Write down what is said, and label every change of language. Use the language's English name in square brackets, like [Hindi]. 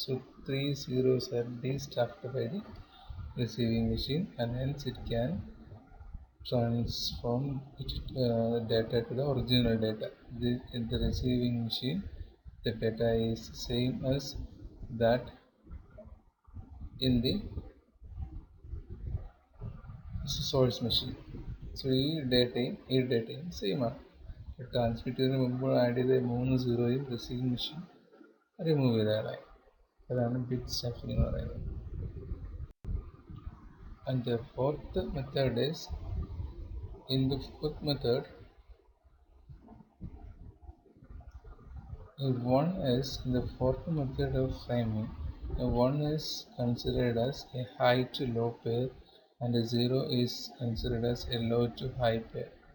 [English] So 3 zeros are de-stuffed by the receiving machine, and hence it can transform data to the original data. In the receiving machine, the data is same as that in the source machine. [Malayalam] So ഈ ഡേറ്റയും same ആണ്. Transmit ചെയ്തതിന് മുമ്പ് add ചെയ്ത 3 സീറോയും receiving machine remove ചെയ്ത ആളായി. അതാണ് bit stuffing എന്ന് പറയുന്നത്. [English] And the fourth method is, in the fourth method, if one is in the fourth method of framing, one is considered as a high to low pair and a 0 is considered as a low to high pair.